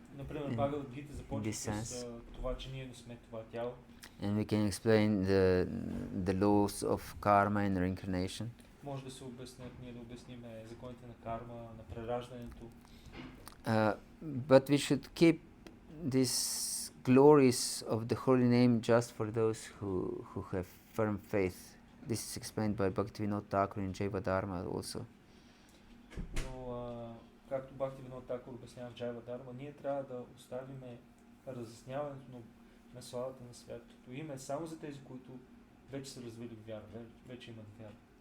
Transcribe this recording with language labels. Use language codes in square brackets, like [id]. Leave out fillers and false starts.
[bg] Например, Бхагават-гита започва с това, че ние не сме това тяло. [en] And we can explain the laws of karma and reincarnation. [bg] Може да се обяснят, ние да обясним законите на карма, на прераждането. [en] But we should keep these glories of the holy name just for those who have firm faith. This is explained by Bhagavata-dharma in Bhagavata-dharma also. [bg] Но както Бхакти-yoga обяснява в Bhagavata-dharma, ние трябва да оставим разясняването на славата на святото име само за тези, които вече са развили вяра, вече имат вяра.